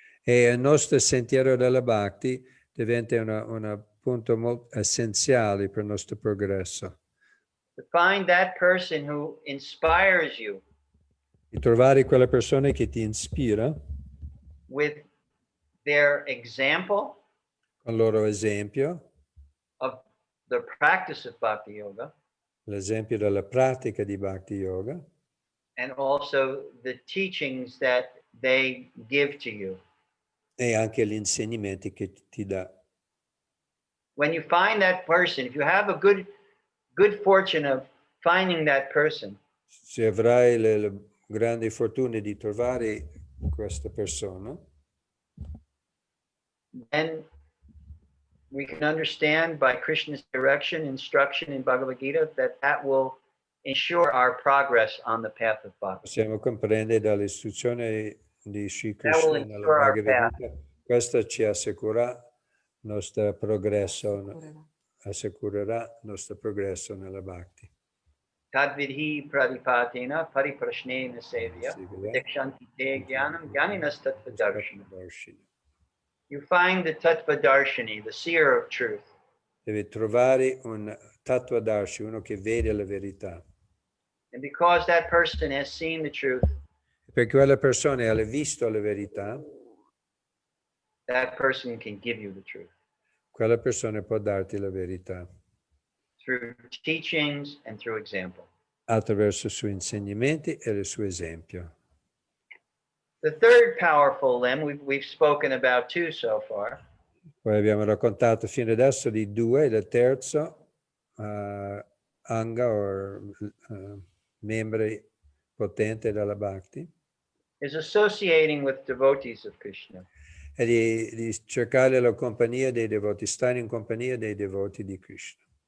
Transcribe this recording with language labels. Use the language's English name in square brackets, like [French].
[Italian] E il nostro sentiero della Bhakti diventa un punto molto essenziale per il nostro progresso. [English] To find that person who inspires you [Italian] Di trovare quella persona che ti ispira [English] with their example [Italian] con il loro esempio [English] of the practice of bhakti yoga, [Italian] l'esempio della pratica di Bhakti Yoga [English] and also the teachings that they give to you. [Italian] e anche gli insegnamenti che ti dà. [English] When you find that person, if you have a good fortune of finding that person, [Italian] Se avrai la grande fortuna di trovare questa persona, [English] then we can understand by Krishna's direction, instruction in Bhagavad Gita, that will ensure our progress on the path of bhakti. [Italian] possiamo comprendere dall'istruzione di Sri [English] That will [Italian] Krishna nella [English] ensure our [Italian] Bhagavad [English] path. [Italian] Gita, questo ci assicurerà il nostro progresso, assicurerà il nostro progresso nella Bhakti. [Sanskrit] Tadvidhi pradipatena pariprashnena sevya dikshanti te jnanam jnaninas tattvadarshina. [English] You find the tattvadarshini, the seer of truth. [Italian] Devi trovare un tattvadarshi, uno che vede la verità. [English] And because that person has seen the truth, [Italian] Perché quella persona ha visto la verità, [English] that person can give you the truth [Italian] quella persona può darti la verità [English] through teachings and through example. [Italian] attraverso i suoi insegnamenti e il suo esempio. [English] The third powerful limb, we've spoken about two so far. [Italian] Poi abbiamo raccontato fino adesso di due, il terzo, anga o membri potente della Bhakti, [English] Is associating with devotees of Krishna. [Italian] è di cercare la compagnia dei devoti, stare in compagnia dei devoti di Krishna.